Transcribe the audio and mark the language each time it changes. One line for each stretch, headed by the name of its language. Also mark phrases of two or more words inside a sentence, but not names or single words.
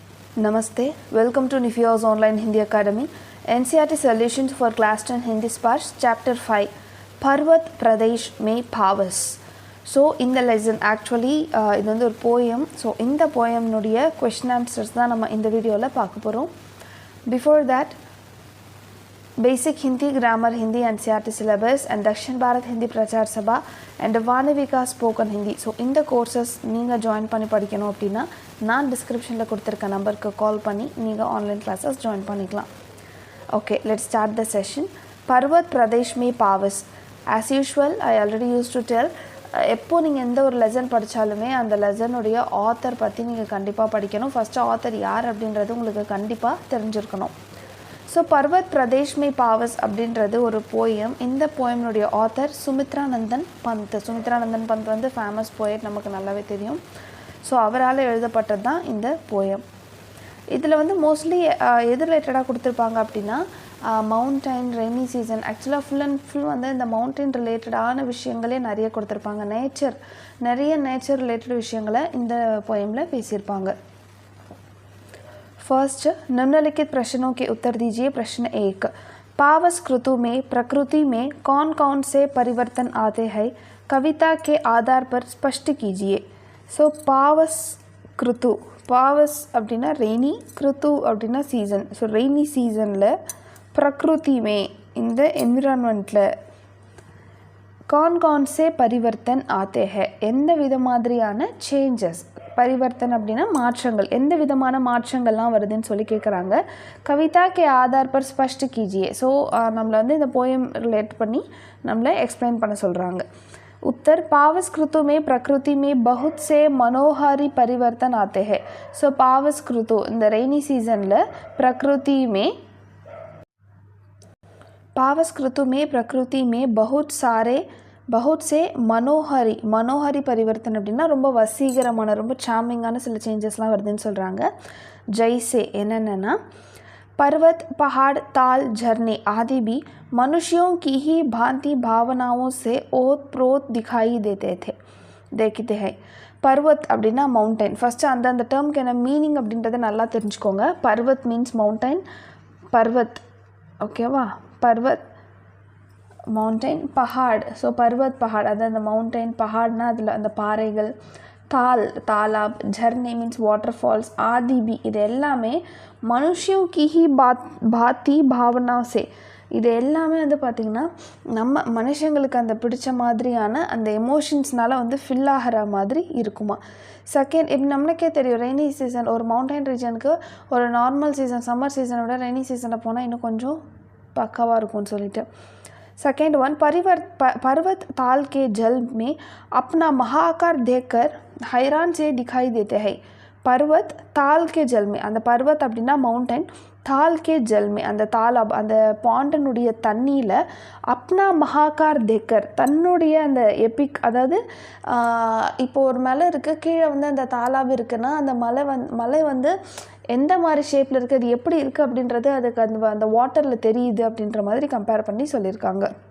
Hindi: Namaste.
English: Welcome to Nifio's Online Hindi Academy. NCERT Solutions for Class 10 Hindi Sparsh Chapter 5 Parvat Pradesh Mein Pavas. So in the lesson actually
Tamil: இது வந்து ஒரு
English: poem.
Tamil: So இந்த poem நுடைய
English: question answers
Tamil: தான் நம்ம இந்த வீடியோல பார்க்க போறோம்.
English: Before that Basic Hindi, Grammar Hindi, NCERT syllabus and Dakshin Bharat Hindi Prachar Sabha and Vanavika Spoken Hindi.
Tamil: So இந்த courses நீங்க join பண்ணி படிக்கணும் அப்படினா நான் descriptionல கொடுத்திருக்க நம்பருக்கு கால் பண்ணி நீங்க
English: online classes join
Tamil: பண்ணிக்கலாம்.
English: Okay, let's start the session. Parvat Pradesh Mein Pavas. As usual, I already used to tell
Tamil: எப்போ நீங்கள் எந்த ஒரு லெசன் படித்தாலுமே அந்த லெசனுடைய ஆத்தர் பற்றி நீங்கள் கண்டிப்பாக படிக்கணும்.
English: first author
Tamil: யார் அப்படின்றது உங்களுக்கு கண்டிப்பாக தெரிஞ்சிருக்கணும். ஸோ பர்வத் பிரதேஷ் மே பாவஸ் அப்படின்றது ஒரு போயம். இந்த போயம்னுடைய ஆத்தர் சுமித்ரானந்தன் பந்த். சுமித்ரானந்தன் பந்த் வந்து
English: famous poet,
Tamil: நமக்கு நல்லாவே தெரியும். ஸோ அவரால் எழுதப்பட்டது தான் இந்த போயம். இதில் வந்து மோஸ்ட்லி எது ரிலேட்டடாக கொடுத்துருப்பாங்க அப்படின்னா
English: mountain, rainy season.
Tamil: ஆக்சுவலாக
English: full and full
Tamil: வந்து இந்த மவுண்டைன் ரிலேட்டடான விஷயங்களே நிறைய கொடுத்துருப்பாங்க. நிறைய
English: nature related
Tamil: விஷயங்களை இந்த போயமில் பேசியிருப்பாங்க.
Hindi: फर्स्ट निम्नलिखित प्रश्नों के उत्तर दीजिए. प्रश्न 1. पावस ऋतु में प्रकृति में कौन कौन से परिवर्तन आते हैं, कविता के आधार पर स्पष्ट कीजिए. सो पावस ऋतु, पावस
Tamil: அப்படினா ரெய்னி,
Hindi: ऋतु
Tamil: அப்படினா சீசன். ஸோ ரெய்னி சீசனில்
Hindi: प्रकृति में
Tamil: இந்த என்விரான்மெண்ட்டில்
Hindi: कौन कौन से परिवर्तन आते हैं,
Tamil: எந்த வித மாதிரியான சேஞ்சஸ், பரிவர்த்தன் அப்படின்னா மாற்றங்கள், எந்த விதமான மாற்றங்கள்லாம் வருதுன்னு சொல்லி கேட்குறாங்க.
Hindi: कविता के आधार पर स्पष्ट कीजिए.
Tamil: ஸோ நம்மளை வந்து இந்த போயம் ரிலேட் பண்ணி நம்மளை எக்ஸ்பிளைன் பண்ண சொல்கிறாங்க.
Hindi: उत्तर पावस ऋतु में प्रकृति में बहुत से मनोहारी परिवर्तन आते हैं.
Tamil: ஸோ
Hindi: पावस ऋतु
Tamil: இந்த ரெய்னி சீசனில்
Hindi: पावस ऋतु में प्रकृति में बहुत से मनोहारी परिवर्तन
Tamil: அப்படின்னா ரொம்ப வசீகரமான, ரொம்ப சாமிங்கான சில சேஞ்சஸ்லாம் வருதுன்னு சொல்கிறாங்க.
Hindi: जैसे என்னென்னா पर्वत, पहाड़, ताल, झरने आदि भी मनुष्यों की ही भांति भावनाओं से ओत-प्रोत दिखाई देखते हैं.
Tamil: पर्वत அப்படின்னா மவுண்டைன். ஃபஸ்ட்டு அந்த டேர்முக்கு என்ன மீனிங் அப்படின்றத நல்லா தெரிஞ்சுக்கோங்க. पर्वत
English: means mountain,
Tamil: पर्वत ஓகேவா, पर्वत மவுண்டைன், பஹாட். ஸோ
Hindi: पर्वत पहाड़,
Tamil: அது அந்த மவுண்டைன், பஹாட்னா அதில் அந்த பாறைகள், தாலாப், झरने
English: means water falls,
Tamil: ஆதிபி இது எல்லாமே
Hindi: मनुष्यों की ही भांति भावना से,
Tamil: இது எல்லாமே வந்து பார்த்திங்கன்னா நம்ம மனுஷங்களுக்கு அந்த பிடிச்ச மாதிரியான அந்த எமோஷன்ஸ்னால வந்து ஃபில் ஆகிற மாதிரி இருக்குமா. செகண்ட், இப்போ நம்மளுக்கே தெரியும்
English: rainy season
Tamil: ஒரு மவுண்டைன் ரீஜனுக்கு ஒரு
English: normal season,
Tamil: சம்மர் சீசனை விட ரெய்னி சீசனில் போனால் இன்னும் கொஞ்சம் பக்காவாக இருக்கும்னு சொல்லிட்டு.
English: second one,
Hindi: पर्वत ताल के जल में अपना महाआकार देखकर हैरान से दिखाई देते हैं. पर्वत ताल के जल में,
Tamil: அந்த பர்வத் அப்படின்னா மவுண்டைன்,
Hindi: ताल के जल में
Tamil: அந்த தாலாப் அந்த பாண்டனுடைய தண்ணியில்
Hindi: अपना महाकार देखकर
Tamil: தன்னுடைய அந்த எபிக், அதாவது இப்போ ஒரு மலை இருக்குது, கீழே வந்து அந்த தாலாப் இருக்குன்னா அந்த மலை வந்து எந்த மாதிரி ஷேப்பில் இருக்குது, அது எப்படி இருக்குது அப்படின்றது அதுக்கு அந்த வாட்டரில் தெரியுது அப்படின்ற மாதிரி கம்பேர் பண்ணி சொல்லியிருக்காங்க.